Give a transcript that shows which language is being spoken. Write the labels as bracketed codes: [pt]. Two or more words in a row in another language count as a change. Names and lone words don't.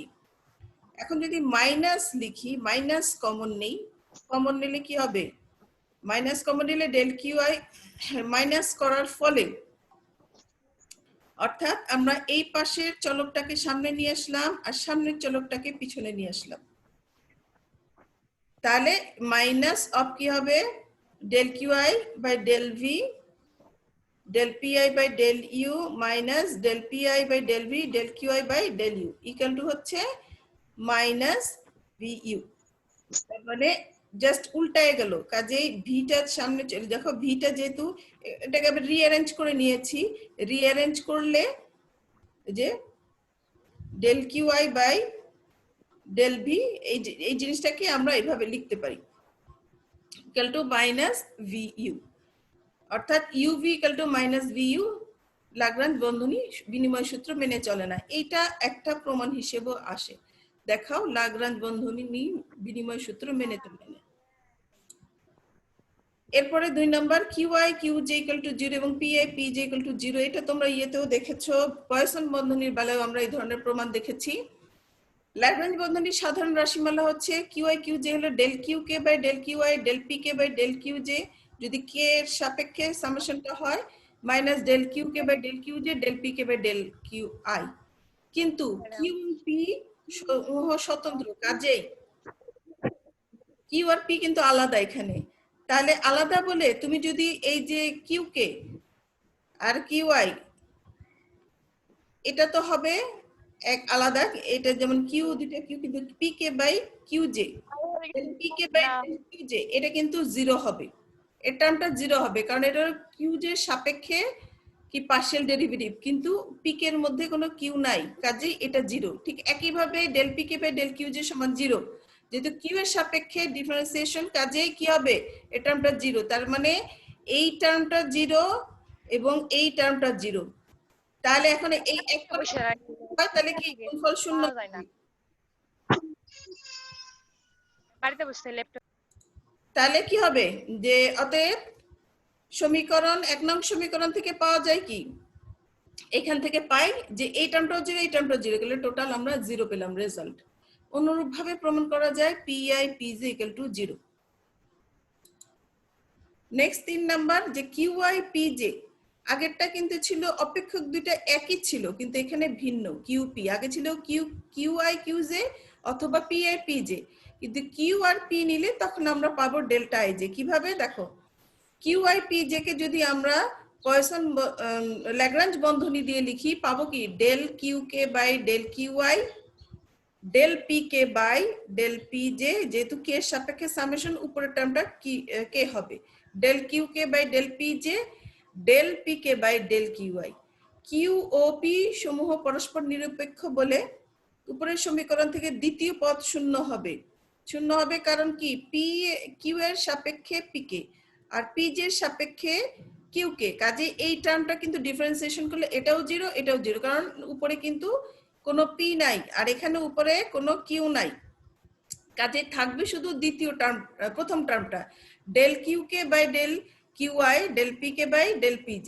[bn] এখন যদি মাইনাস লিখি, মাইনাস কমন নেই, কমন নিলে কি হবে, মাইনাস কমন নিলে ডেল কিউ আই মাইনাস করার ফলে, অর্থাৎ আমরা এই পাশের চলকটাকে সামনে নিয়ে আসলাম আর সামনের চলকটাকে পিছনে নিয়ে আসলাম, তাহলে [en] minus of [bn] কি হবে [en] del qi by del v del pi by del u minus del pi by del v del qi by del u equal to [bn] হচ্ছে [en] minus vu। [bn] তার মানে জাস্ট উল্টায় গেল, কাজেই ভিটার সামনে চলে, দেখো ভিটা যেহেতু এটাকে আমি রিঅ্যারেঞ্জ করে নিয়েছি, রিঅ্যারেঞ্জ করলে যে [en] del qi by del v [bn] এই জিনিসটাকে আমরা এইভাবে লিখতে পারি [en] equal to minus vu, [bn] অর্থাৎ [en] uv equal to minus vu [bn] लाग्रांज বন্ধনী বিনিময় সূত্র মেনে চলে না, এইটা একটা প্রমাণ হিসেবে আসে। দেখাও लाग्रांज বন্ধনী বিনিময় সূত্র মেনে চলে না। এরপরে 2 নাম্বার [en] qi qj equal to 0 [bn] এবং [en] pi pj equal to 0, [bn] এটা তোমরা ইয়েতেও দেখেছো, পয়সন বন্ধনীর বেলায় আমরা এই ধরনের প্রমাণ দেখেছি। लाग्रांज বন্ধনীর সাধারণ রাশিমালা হচ্ছে qi qj হলো [en] del qk by del qi del pk by del qj, [bn] যদি k এর সাপেক্ষে সামেশনটা হয় মাইনাস [en] del qk by del qj del pk by del qi, [bn] কিন্তু q এবং p স্বতন্ত্র, কাজেই q আর p কিন্তু আলাদা এখানে। তাহলে আলাদা বলে তুমি যদি এই যে qk আর qi এটা তো হবে এক আলাদা, এটা যেমন q দুটো q, কিন্তু [en] pk by qj pk by qj [bn] এটা কিন্তু 0 হবে, এর টার্মটা 0 হবে কারণ এটা qj এর সাপেক্ষে কি [en] partial derivative, [bn] কিন্তু pk এর মধ্যে কোনো q নাই, কাজেই এটা 0। ঠিক একই ভাবে [en] del pk by del qj [bn] সমান 0, যেহেতু q এর সাপেক্ষে ডিফারেন্সিয়েশন, কাজেই কি হবে এই টার্মটা 0, তার মানে এই টার্মটা 0 এবং এই টার্মটা 0। তাহলে এখন এই একটা তাহলে কি গুণফল শূন্য হবে, বাড়িতে বসে ল্যাপটপ, তাহলে কি হবে যে অতএব সমীকরণ 1 নং সমীকরণ থেকে পাওয়া যায় কি, এখান থেকে পাই যে এই টার্মটাও 0 এই টার্মটাও 0 গেলে টোটাল আমরা 0 পেলাম রেজাল্ট। অনুরূপ ভাবে প্রমাণ করা যায় [en] pi pj equal to 0। [bn] নেক্সট 3 নাম্বার যে qi pj, আগেরটা কিন্তু ছিল অপেক্ষক দুইটা একই ছিল কিন্তু এখানে ভিন্ন, qp আগে ছিল qi qj অথবা pi pj, কিন্তু q আর p নিলে তখন আমরা পাবো ডেল্টা ij। কিভাবে দেখো, qi pj কে যদি আমরা পয়সন ল্যাগ্রাঞ্জ বন্ধনী দিয়ে লিখি পাবো কি [en] del qk by del qi del pk by del pj, [bn] যেহেতু k এর সাপেক্ষে সামেশন উপরের টার্মটা কি k হবে, [en] del qk by del pj del pk by del qi। [bn] q ও p সমূহ পরস্পর নিরপেক্ষ বলে উপরের সমীকরণ থেকে দ্বিতীয় পদ শূন্য হবে, শূন্য হবে কারণ কি p q এর সাপেক্ষে pk আর pj এর সাপেক্ষে qk, কাজে এই টার্মটা কিন্তু ডিফারেন্সিয়েশন করলে এটাও 0 এটাও 0, কারণ উপরে কিন্তু কোনো p নাই আর এখানে উপরে কোনো q নাই, কাজে থাকবে শুধু দ্বিতীয় টার্ম, প্রথম টার্মটা [en] del qk by del qi del pk by del pj।